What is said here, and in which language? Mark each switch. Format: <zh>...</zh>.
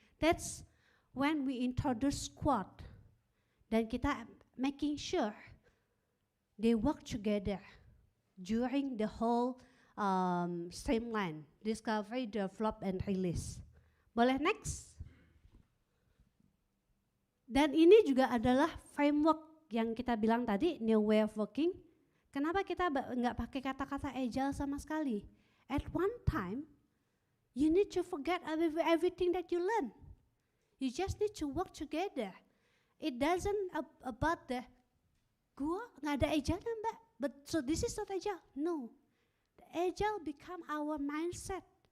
<en>That's when we introduce squad,</en> <id>dan kita</id> <en>making sure they work together during the whole streamline, discovery, develop, and release.</en> <id>Boleh next? Dan ini juga adalah framework yang kita bilang tadi, new way of working. Kenapa kita nggak pakai kata-kata agile sama sekali?</id> <en>At one time, you need to forget everything that you learn. You just need to work together. It doesn't about the</en> <id>gua nggak ada agile mbak.</id> <en>But so this is not agile. No, the agile become our mindset.</en>